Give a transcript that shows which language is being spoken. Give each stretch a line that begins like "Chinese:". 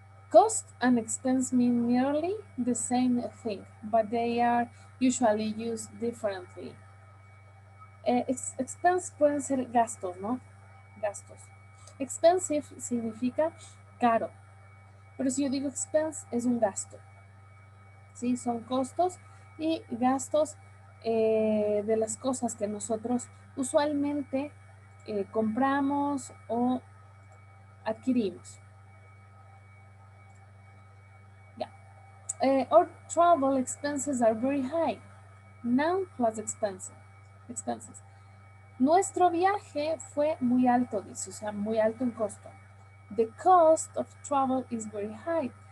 English: Cost and expense mean nearly the same thing, but they are usually used differently.
Spanish: Expense pueden ser gastos, ¿no? Gastos. Expensive significa caro. Pero si yo digo expense, es un gasto. ¿Sí? Son costos y gastos de las cosas que nosotros usualmente compramos o adquirimos.
English: Our travel expenses are very high. Noun plus expenses.
Spanish: Nuestro viaje fue muy alto, dice, o sea, muy alto en costo.
English: The cost of travel is very high.